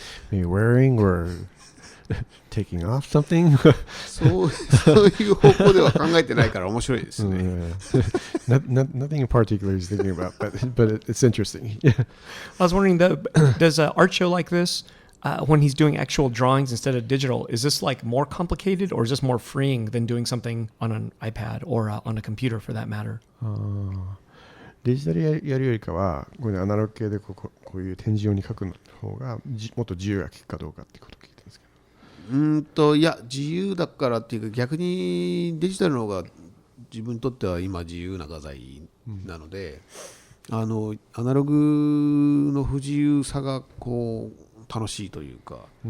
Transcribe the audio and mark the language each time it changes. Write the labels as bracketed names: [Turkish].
[English] Maybe wearing or taking off something [Japanese] そういう方向では考えてないから面白いですね。 [English] Nothing in particular he's thinking about, but it's interesting. I was wondering, does an art show like this, when he's doing actual drawings instead of digital, is this like more complicated, or is this more freeing than doing something on an iPad or on a computer for that matter? [Japanese] デジタルやるよりかはこういうアナログ系でこういう展示用に書くの方がもっと自由が利くかどうかっていうことを聞いてるんですけど。いや自由だからっていうか、逆にデジタルの方が自分にとっては今自由な画材なので、アナログの不自由さがこう楽しいというか、